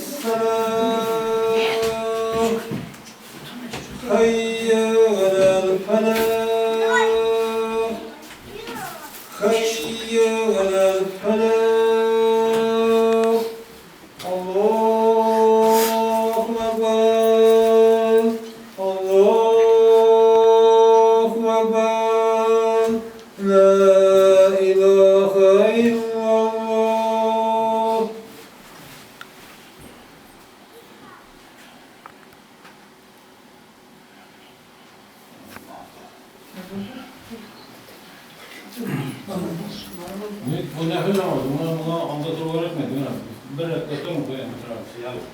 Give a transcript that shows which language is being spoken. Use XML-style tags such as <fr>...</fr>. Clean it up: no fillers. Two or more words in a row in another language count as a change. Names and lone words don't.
<ar>الصلاة حي على الفلاح حي على الفلاح الله أكبر الله أكبر لا إله إلا الله</ar> <tr>Bu ne hızlı ama buna anlatır öğretmedi mi? Bir dakika mı koyayım mesela?</tr>